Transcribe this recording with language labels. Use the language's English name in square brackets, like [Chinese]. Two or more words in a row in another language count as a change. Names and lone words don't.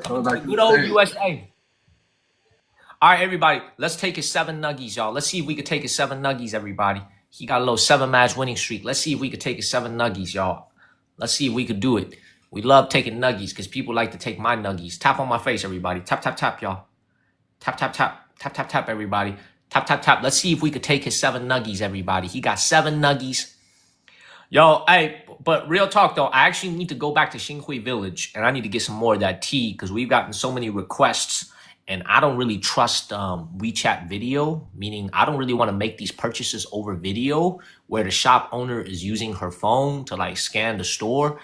[English] Coming back to the good old USA. All right, everybody. Let's take his 7 nuggies, y'all. Let's see if we could take his 7 nuggies, everybody. He got a little 7-match winning streak. Let's see if we could take his 7 nuggies, y'all. Let's see if we could do it. We love taking nuggies because people like to take my nuggies. Tap on my face, everybody. Tap, tap, tap, y'all. Tap, tap, tap. Tap, tap, tap, everybody. Tap, tap, tap. Let's see if we could take his 7 nuggies, everybody. He got 7 nuggies. Yo, hey, but real talk, though, I actually need to go back to Xinhui Village, and I need to get some more of that tea because we've gotten so many requests, and I don't really trust WeChat video, meaning I don't really want to make these purchases over video where the shop owner is using her phone to like scan the store.